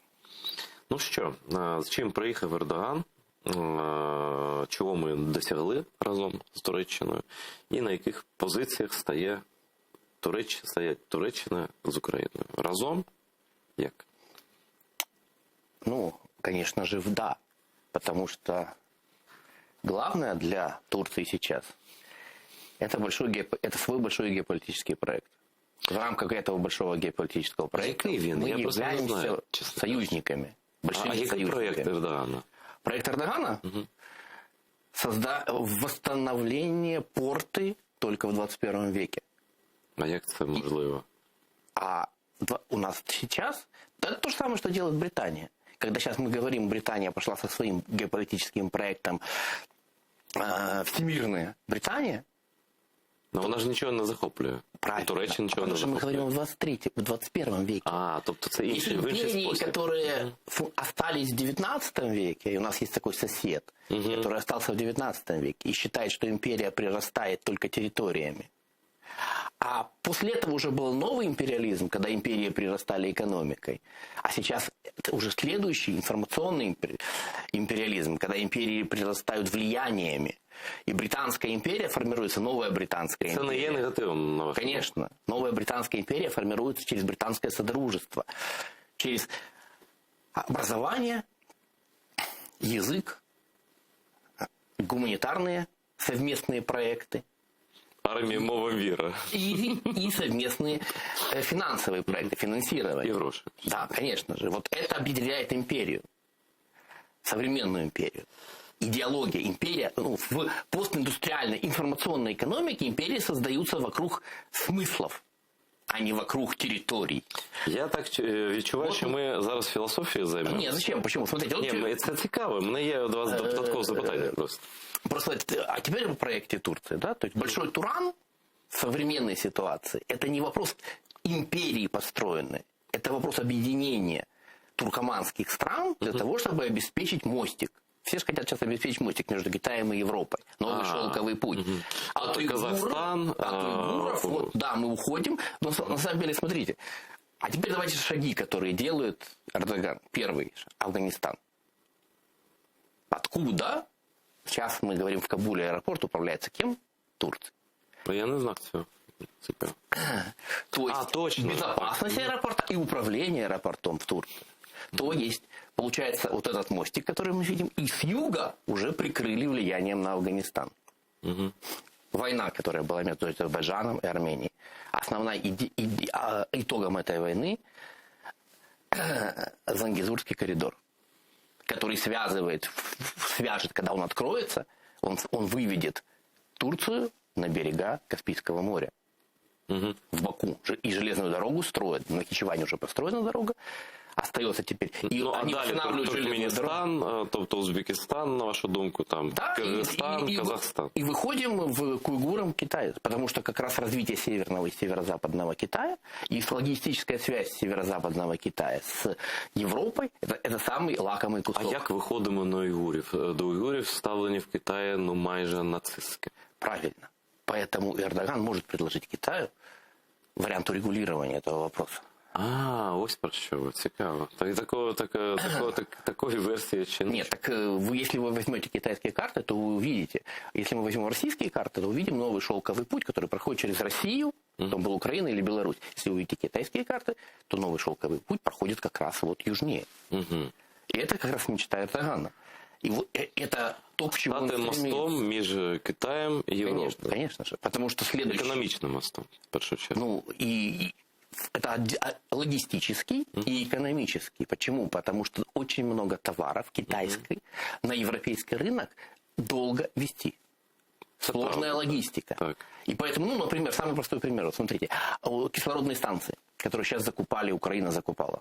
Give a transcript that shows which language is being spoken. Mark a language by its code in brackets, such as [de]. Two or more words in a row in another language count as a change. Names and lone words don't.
[uk] Ну що, з чим приїхав Ердоган? Чого ми досягли разом з Туреччиною, і на яких позиціях стоять Туреччина з Україною. Разом? Як? Ну, [ru] конечно же, да. Потому что главное для Турции сейчас это свой большой геополитический проект. В рамках этого большого геополитического проекта мы являемся союзниками. [uk] А який проект Ердогана? [ru] Проект Эрдогана? Восстановление порты только в 21 веке. [uk] А як це можливо? [ru] А у нас сейчас это то же самое, что делает Британия. Когда сейчас мы говорим, Британия пошла со своим геополитическим проектом «Всемирная Британия». [uk] Но вона ж нічого не захоплює. [ru] Правильно. [uk] Туреччина нічого не захоплює. [ru] Потому что мы говорим в 21 веке. [uk] Тобто це інший [ru] империи, [uk] спосіб. [ru] которые остались в 19 веке, и у нас есть такой сосед, который остался в 19 веке, и считает, что империя прирастает только территориями. А после этого уже был новый империализм, когда империи прирастали экономикой. А сейчас уже следующий информационный империализм, когда империи прирастают влияниями. И Британская империя формируется, новая Британская империя. [uk] Это не є негативом, на ваш погляд? [ru] Конечно. Новая Британская империя формируется через британское содружество. Через образование, язык, гуманитарные совместные проекты. [uk] Армія, мова, віра. [ru] И совместные финансовые проекты, финансирование. [uk] И гроши. [ru] Да, конечно же. Вот это объединяет империю. Современную империю. Идеология, империя, в постиндустриальной информационной экономике империи создаются вокруг смыслов, а не вокруг территорий. [uk] Я так відчуваю, що ми зараз філософією займемося. Ні, [ru] зачем? Почему? Смотрите, [uk] це цікаво. У мене є до вас додаткове запитання просто. [ru] А теперь о проекте Турции, да? То есть Большой Туран в современной ситуации это не вопрос империи построенной, это вопрос объединения туркоманских стран для того, чтобы обеспечить мостик. Все же хотят сейчас обеспечить мостик между Китаем и Европой. Новый шелковый путь. А Казахстан... Да, мы уходим. Но на самом деле, смотрите. А теперь давайте шаги, которые делает Эрдоган. Первый – Афганистан. Откуда? Сейчас мы говорим, в Кабуле аэропорт управляется кем? Турцией. [uk] Я не знаю цього. Цікаво. [ru] То есть точно. Безопасность аэропорта и управление аэропортом в Турции. То есть, получается, вот этот мостик, который мы видим, и с юга уже прикрыли влиянием на Афганистан. Война, которая была между Азербайджаном и Арменией. Основная итогом этой войны Зангезурский коридор, который свяжет, когда он откроется, он выведет Турцию на берега Каспийского моря. В Баку. И железную дорогу строят. На Нахичеване уже построена дорога. Остается теперь. И они устанавливают Туркменистан, [uk] тобто Узбекистан, на вашу думку, там, [ru] да, Кыргызстан, Казахстан. И выходим к уйгурам Китая. Потому что как раз развитие северного и северо-западного Китая и логистическая связь северо-западного Китая с Европой, это самый лакомый кусок. [uk] А як виходимо на уйгурів? До уйгурів ставлені в Китаї майже нацистське. [ru] Правильно. Поэтому Эрдоган может предложить Китаю вариант урегулирования этого вопроса. [uk] Ось про що ви. Цікаво. Такої версії ще не. [ru] Нет, так если вы возьмете китайские карты, то вы увидите. Если мы возьмем российские карты, то увидим новый шелковый путь, который проходит через Россию, потом был Украина или Беларусь. Если вы увидите китайские карты, то новый шелковый путь проходит как раз вот южнее. И это как раз мечта Эрдогана. И вот это то, к чему он стремится. мостом между Китаем и Европой. Конечно же. Потому что следующий... Экономичным мостом, [uk] в першу чергу. Ну, [ru] и логистический и экономический. Почему? Потому что очень много товаров китайской на европейский рынок долго везти. Сложная логистика. Так. И поэтому, ну, например, самый простой пример. Вот смотрите, кислородные станции, которые сейчас закупали, Украина закупала.